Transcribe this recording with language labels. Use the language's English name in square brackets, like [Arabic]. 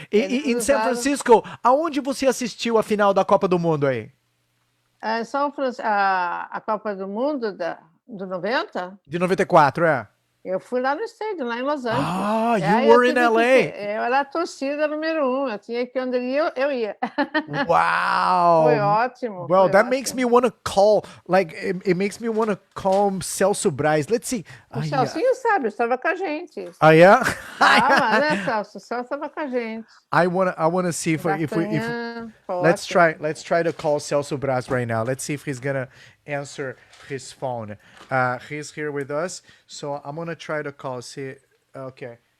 [Portuguese] E em São Francisco, aonde você assistiu a final da Copa do Mundo aí? São Francisco, a Copa do Mundo do 90? De 94, é. Eu fui lá no estádio, lá em Los Angeles. [English] Ah, you were in LA. [Portuguese] Eu era a torcida número 1. Eu tinha que ir onde eu ia. [English] Wow. [Portuguese] Foi ótimo. [English] Well, that makes me want to call, like, it makes me want to call Celso Braz. Let's see. [Portuguese] O Celcinho sabe, estava com a gente. [English] Oh, yeah? [Portuguese] Ah, né, Celso? O Celso estava com a gente. [English] I wanna see if let's try to call Celso Braz right now. Let's see if he's gonna answer his phone. He's here with us, so I'm gonna try to call. See, okay.